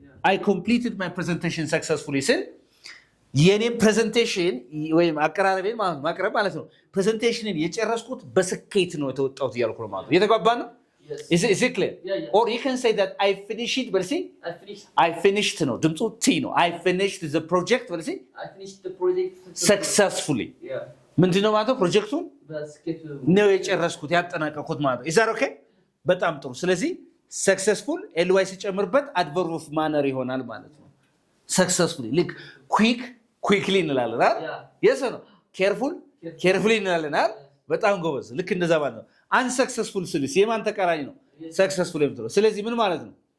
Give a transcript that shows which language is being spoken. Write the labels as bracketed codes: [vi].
[en] I completed my presentation successfully [am] ስል የኔን ፕሬዘንቴሽን ወይም አቀራረቤን ማቅረብ ማለት ነው ፕሬዘንቴሽንን የጨረስኩት በስኬት ነው የተወጣሁት እያልኩ ነው ማለት የተጓባ ነው [en] Is it clear? Or you can say that I finished but see I finished [am] ነው ድምጹ ቲ ነው [en] I finished the project but see I finished the project [am] successfully ምንድነው ማለት ፕሮጀክቱን በስኬት ነው የጨረስኩት ያጠናቀቅኩት ማለት [en] is that okay [am] በጣም ጥሩ ስለዚህ successful ly ሲጨምርበት adverb of manner ይሆናል ማለት ነው successfully like quickly እንላለን አይደል [en] yes or no [am] carefully እንላለን አይደል በጣም ጎበዝ ልክ እንደዛ ማለት ነው unsuccessful ስልስ የማን ተቃራኒ ነው successful የምትለው ስለዚህ ምን ማለት ነው